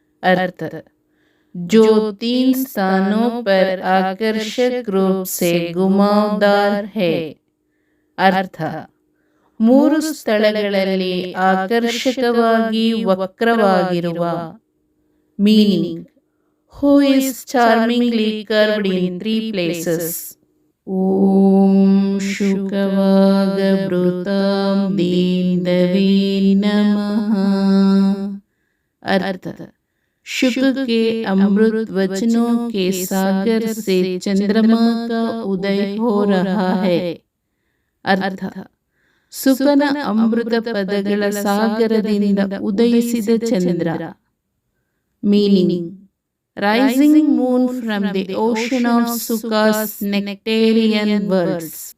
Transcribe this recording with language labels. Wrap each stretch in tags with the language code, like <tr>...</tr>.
<hi>अर्थ जो 3 स्थानों पर आकर्षक रूप से घुमावदार है.</hi> <kn>अर्थ 3 ಸ್ಥಳಗಳಲ್ಲಿ ಆಕರ್ಷಕವಾಗಿ ವಕ್ರವಾಗಿರುವ.</kn> <en>Meaning who is charmingly curved in 3 places.</en> <sa>ಓಂ ಶುಕವಾಗಭೃತಾಂ ದೀನವೇ ನಮಃ.</sa> <hi>अर्थ शुक के अमृत वचनों के सागर से चंद्रमा का उदय हो रहा है.</hi> <kn>अर्थ ಸುಕನ ಅಮೃತ ಪದಗಳ ಸಾಗರದಿಂದ ಉದಯಿಸಿದ ಚಂದ್ರ.</kn> <en>Meaning rising moon from the ocean of Suka's nectarean words.</en>